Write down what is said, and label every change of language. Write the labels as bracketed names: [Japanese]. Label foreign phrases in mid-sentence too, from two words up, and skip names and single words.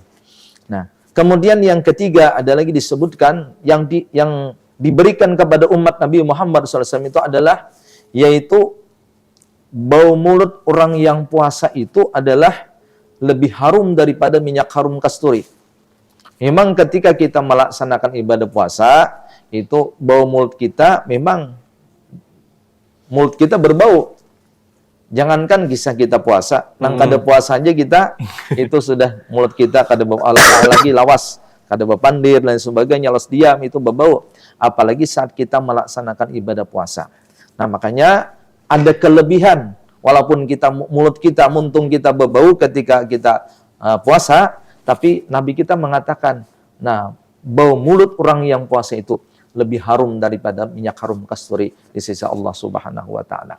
[Indonesian] Nah, kemudian yang ketiga ada lagi disebutkan yang diberikan kepada umat Nabi Muhammad SAW itu adalah, yaitu bau mulut orang yang puasa itu adalah lebih harum daripada minyak harum kasturi. Memang ketika kita melaksanakan ibadah puasa, itu bau mulut kita memang mulut kita berbau. [Banjar] Jangankan kisah kita puasa, nang kada puasa aja kita itu sudah mulut kita kada bau, lagi lawas, kada berpandir dan sebagainya, los diam itu berbau. [Indonesian] Apalagi saat kita melaksanakan ibadah puasa. Nah, makanya ada kelebihan walaupun mulut kita, muntung kita berbau ketika kita puasa, tapi Nabi kita mengatakan, nah, bau mulut orang yang puasa itu lebih harum daripada minyak harum kasturi di sisi Allah [Arabic] Subhanahu wa taala.